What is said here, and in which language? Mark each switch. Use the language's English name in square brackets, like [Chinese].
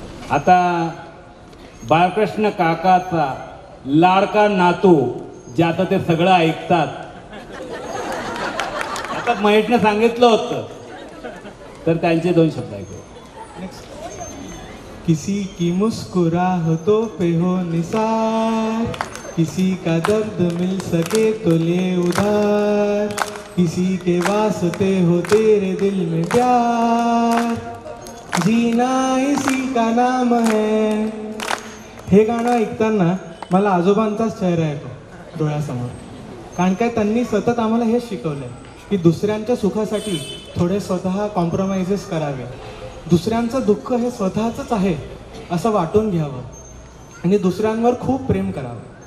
[Marathi] आता बाळकृष्ण काकाचा लाडका नातू ज्याचं ते सगळं ऐकतात, आता महेशने सांगितलं होतं तर त्यांचे 2 शब्द ऐकू. [Hindi] किसी की मुस्कुराहटों पे हो निसार, किसी का दर्द मिल सके तो ले उधार, किसी के वास्ते हो तेरे दिल में प्यार, जीना इसी का नाम है. [Marathi] हे गाणं ऐकताना मला आजोबांचाच चेहरा येतो डोळ्यासमोर. कारण काय त्यांनी सतत आम्हाला हेच शिकवलं आहे की दुसऱ्यांच्या सुखासाठी थोडे स्वतः कॉम्प्रोमाइजेस करावे, दुसऱ्यांचं दुःख हे स्वतःचंच आहे असं वाटून घ्यावं आणि दुसऱ्यांवर खूप प्रेम करावं.